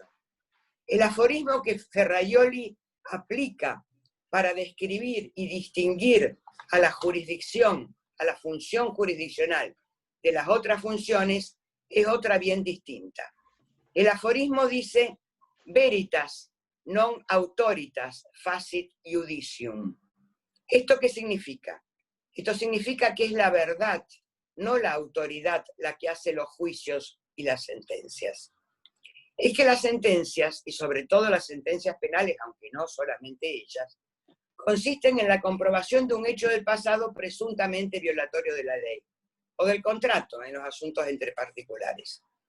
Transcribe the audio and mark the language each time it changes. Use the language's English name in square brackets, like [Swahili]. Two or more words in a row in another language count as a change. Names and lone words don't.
[Spanish] El aforismo que Ferraioli aplica para describir y distinguir a la jurisdicción, a la función jurisdiccional de las otras funciones, es otra bien distinta. El aforismo dice: [Latin] veritas non autoritas facit iudicium. [Spanish] ¿Esto qué significa? Esto significa que es la verdad, no la autoridad, la que hace los juicios y las sentencias. Es que las sentencias, y sobre todo las sentencias penales, aunque no solamente ellas, consisten en la comprobación de un hecho del pasado presuntamente violatorio de la ley, o del contrato en los asuntos entre particulares.